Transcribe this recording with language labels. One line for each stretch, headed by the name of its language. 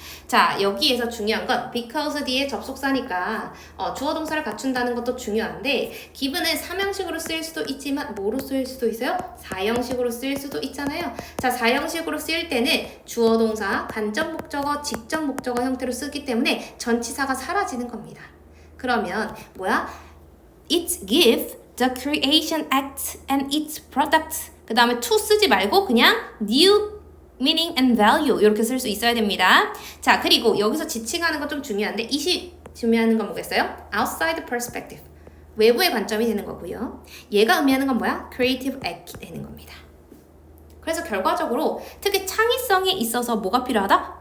Korean: 자, 여기에서 중요한 건 because 뒤에 접속사니까 주어 동사를 갖춘다는 것도 중요한데 given은 사명식으로 쓰일 수도 있지만 뭐로 쓰일 수도 있어요? 사형식으로 쓰일 수도 있잖아요. 자, 사형식으로 쓰일 때는 주어 동사, 간접 목적어, 직접 목적어 형태로 쓰기 때문에 전치사가 사라지는 겁니다. 그러면 뭐야?
English: It give the creation act and its product.
Korean: 그 다음에 to 쓰지 말고 그냥
English: new meaning and value
Korean: 이렇게 쓸 수 있어야 됩니다. 자, 그리고 여기서 지칭하는 건 좀 중요한데 이시 중요한 건 뭐겠어요?
English: outside perspective.
Korean: 외부의 관점이 되는 거고요. 얘가 의미하는 건 뭐야? creative act 되는 겁니다. 그래서 결과적으로 특히 창의성에 있어서 뭐가 필요하다?